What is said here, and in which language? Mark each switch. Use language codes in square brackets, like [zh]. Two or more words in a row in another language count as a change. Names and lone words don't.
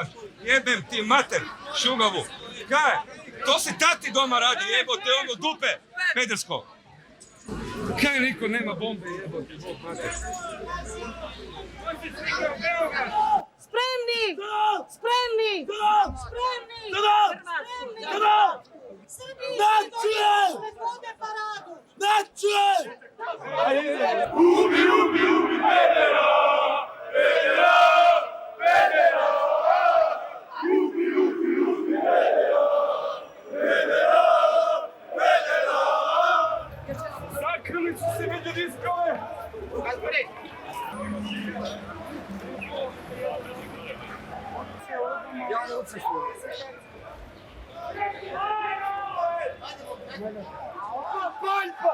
[hr] Jebem ti mater, šugavu. Kaj, to si tati doma radi, jebote ono dupe, pedersko. Kaj niko nema bombe, jebote, Bog mater. Spremni! Spremni! Spremni! Ubi, ubi, ubi, pedera! Pedera! Pedera! Ubi, ubi, ubi, pedera! Pedera! Pedera! Sakrili su se među diskove! Ja ne odsjeću. Paljba!